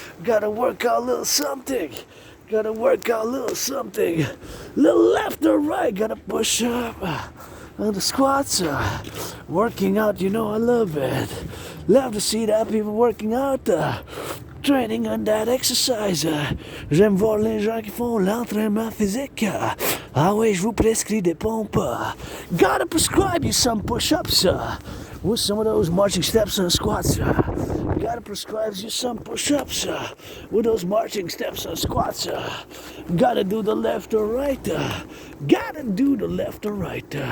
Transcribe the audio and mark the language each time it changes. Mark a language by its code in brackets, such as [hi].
[en] Gotta work out a little something. Gotta work out a little something. Little left or right. Gotta push up. And the squats. Working out, you know I love it. Love to see that people working out. Training on that exercise. [fr] J'aime voir les gens qui font l'entraînement physique. Ah oui, je vous prescris des pompes. [en] Gotta prescribe you some push-ups. With some of those marching steps and squats. Gotta prescribe you some push-ups. With those marching steps and squats. Gotta do the left or right. Gotta do the left or right.